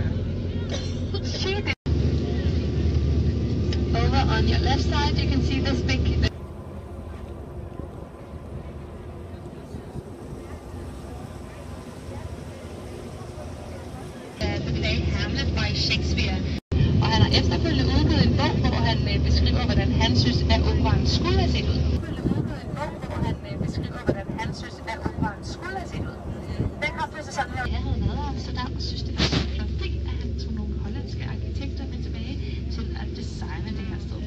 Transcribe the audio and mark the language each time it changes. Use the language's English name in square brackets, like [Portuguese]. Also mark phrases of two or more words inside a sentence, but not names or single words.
[English] She did. Over on your left side you can see this big the play Hamlet by Shakespeare. [Danish] Og han har efterfølgende udgivet en bog, hvor han beskriver, hvordan han synes, at operaen skulle have set ud. Den kom til sig sådan her. Jeg havde været i Amsterdam og synes, det var så flot, at han tog nogle hollandske arkitekter med tilbage til at designe det her sted.